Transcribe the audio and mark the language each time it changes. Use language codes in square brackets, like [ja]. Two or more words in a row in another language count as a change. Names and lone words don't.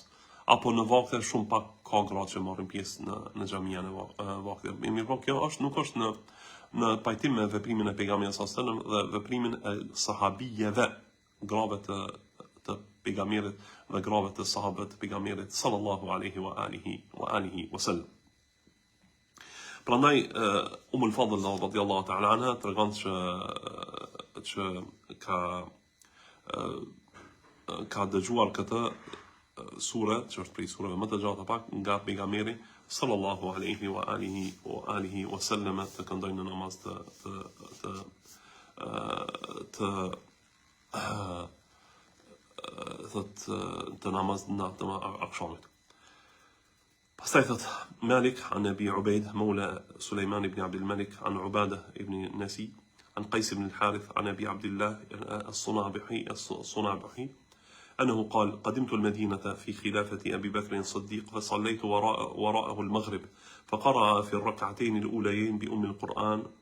[sq] Apo në vakte shumë pak ka gratë që marrin pjesë në xhamia në vakte. Mirë, kjo nuk është në pajtim me veprimin e pejgamberit [ar] صلى الله عليه وسلم [sq] dhe veprimin e sahabijeve, grave të pejgamberit dhe grave të sahabët të pejgamberit [ar] صلى الله عليه وعلى آله وسلم. [sq] Prandaj al-Fadl [ar] رضي الله تعالى عنها [sq] tregon që ka dëgjuar këtë sure, që është prej sureve më të gjata pak nga pejgamberi [ar] صلى الله عليه وعلى آله وسلم, [sq] të këndojnë në namaz të namaz natën e akşamit. Pastaj thot [ar] مالك عن أبي عبيد مولى سليمان بن عبد الملك عن عبادة بن نسي عن قيس بن الحارث عن أبي عبد الله الصنابحي أنه قال قدمت المدينة في خلافة أبي بكر الصديق فصليت وراءه المغرب فقرأ في الركعتين الأوليين بأم القرآن